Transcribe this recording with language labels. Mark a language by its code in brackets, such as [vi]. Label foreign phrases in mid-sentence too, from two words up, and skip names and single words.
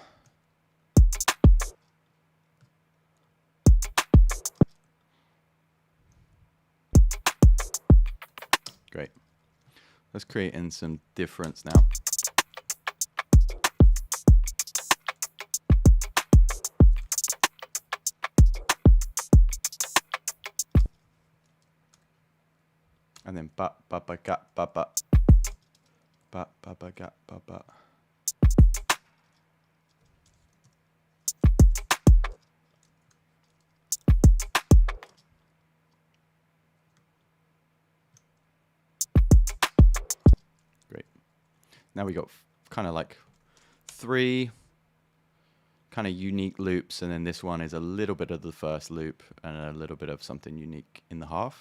[en] Great. Let's create in some difference now. And then ba ba ba ga ba ba ba ba ba ga ba ba. Great. Now we got kind of like 3 kind of unique loops, and then this one is a little bit of the first loop and a little bit of something unique in the half.